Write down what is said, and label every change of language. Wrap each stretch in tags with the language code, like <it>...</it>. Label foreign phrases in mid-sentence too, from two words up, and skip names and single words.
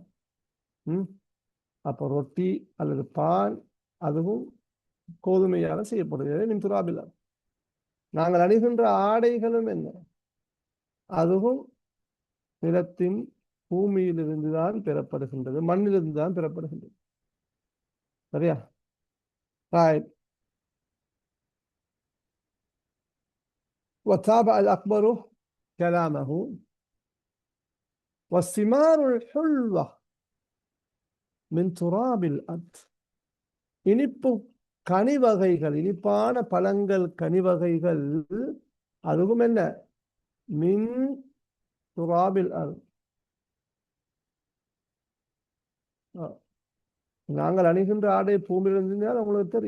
<ta>அப்போ ரொட்டி அல்லது பால் அதுவும் கோதுமையால செய்யப்படுகிறது.</ta> <ar>من تراب الأرض.</ar> <ta>நாங்கள் அணிகின்ற ஆடைகளும் என்ன, அதுவும் நிலத்தின் பூமியிலிருந்து தான் பெறப்படுகின்றது, மண்ணிலிருந்து தான் பெறப்படுகின்றது. சரியா?</ta> <ar>وتابع الأكبر كلامه والثمار الحلوة من تراب الأرض,</ar> <ta>இனிப்பு கனி வகைகள், இனிப்பான பழங்கள் கனி வகைகள் அதுவும் என்ன,</ta> <ar>من تراب الأرض.</ar> <ta>நாங்கள் அணிகின்ற ஆடை பூமியிலிருந்து இருந்தால் உங்களுக்கு தெரியும்.</ta>